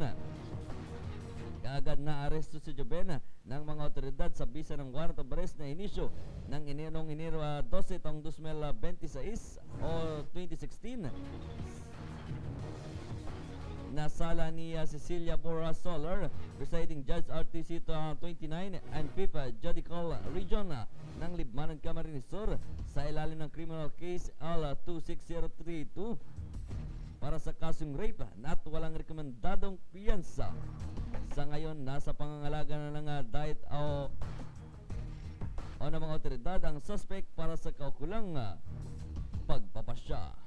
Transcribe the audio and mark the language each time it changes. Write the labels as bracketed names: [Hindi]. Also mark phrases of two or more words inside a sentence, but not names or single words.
[Filipino] Kaagad na aresto si Jovena ng mga otoridad sa bisa ng [English] warrant of arrest [Filipino] na inisyo ng Enero 12 taong 2026 o 2016 na sala ni Cecilia Borja Solar, [English] presiding judge [Filipino] RTC 29 and 5th Judicial Region ng Libmanan, Camarines Sur, sa ilalim ng [English] criminal case [Filipino] L26032 para sa kasong rape at walang rekomendadong piyansa. Sa ngayon, nasa pangangalaga na ng diet o ng mga otoridad ang suspect para sa kaukulang pagpapasya.